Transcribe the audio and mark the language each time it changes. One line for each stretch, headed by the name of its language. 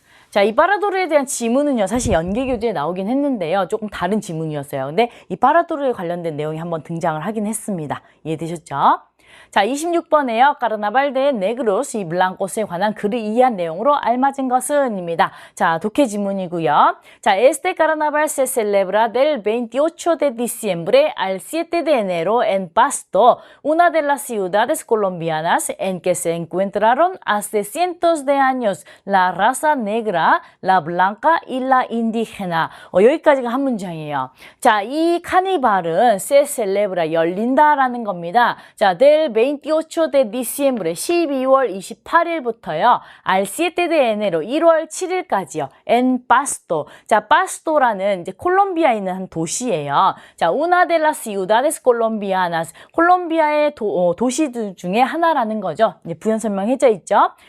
Korean: 자, 이 파라도르에 대한 지문은요, 사실 연계교재에 나오긴 했는데요. 조금 다른 지문이었어요. 근데 이 파라도르에 관련된 내용이 한번 등장을 하긴 했습니다. 이해되셨죠? 자, 26번에요. Carnaval de Negros y Blancos에 관한 글을 이해한 내용으로 알맞은 것은 입니다. 자, 독해 지문이고요.
Spanish: 자, Este carnaval se celebra del 28 de diciembre al 7 de enero en Pasto, una de las ciudades colombianas en que se encontraron hace cientos de años la raza negra, la blanca y la indígena.
Korean: 여기까지가 한 문장이에요. 자, 이 카니발은
Spanish: se celebra,
Korean: 열린다라는 겁니다. 자,
Spanish: del 28 de diciembre,
Korean: 12월 28일부터요.
Spanish: al 7 de enero,
Korean: 1월 7일까지요.
Spanish: en Pasto.
Korean: 자, 파스토라는 이제 콜롬비아에 있는 한 도시예요.
Spanish: 자, una de las ciudades colombianas.
Korean: 콜롬비아의 도시들 중에 하나라는 거죠. 이제 부연 설명해져 있죠.